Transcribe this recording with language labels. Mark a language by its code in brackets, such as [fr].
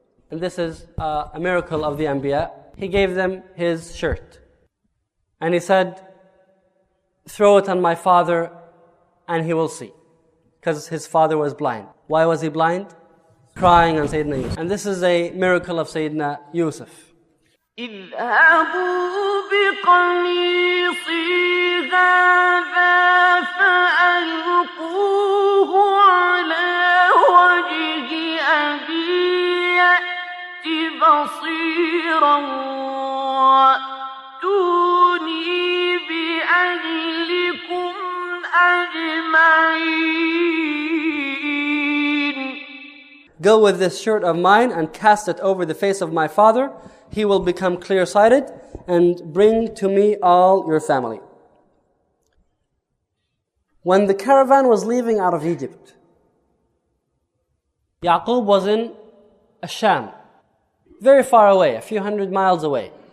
[en] And this is a miracle of the Anbiya. He gave them his shirt. And he said, throw it on my father, and he will see. Because his father was blind. Why was he blind? Crying on Sayyidina Yusuf. And this is a miracle of Sayyidina Yusuf. [ar] اذهبوا بقميصي هذا فألقوه على وجه أبي يأت بصيرا وأتوني بأهلكم أجمعين. [en] Go with this shirt of mine and cast it over the face of my father. He will become clear-sighted, and bring to me all your family. When the caravan was leaving out of Egypt, Yaqub was in Sham, very far away, a few hundred miles away.